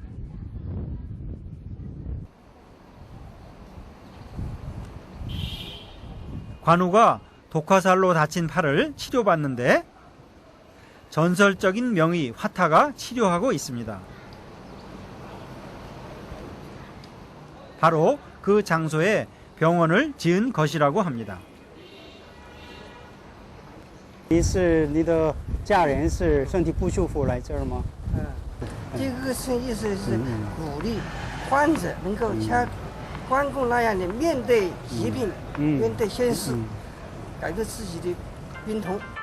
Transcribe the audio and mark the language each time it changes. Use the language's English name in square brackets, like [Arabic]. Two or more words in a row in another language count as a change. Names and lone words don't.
[Korean] 관우가 독화살로 다친 팔을 치료받는데 전설적인 명의 화타가 치료하고 있습니다. 바로 그 장소에 병원을 지은 것이라고 합니다. [Chinese] 你是你的家人是身体不舒服来这儿吗？这个意思是鼓励患者能够像关公那样的面对疾病，面对现实，改变自己的病痛。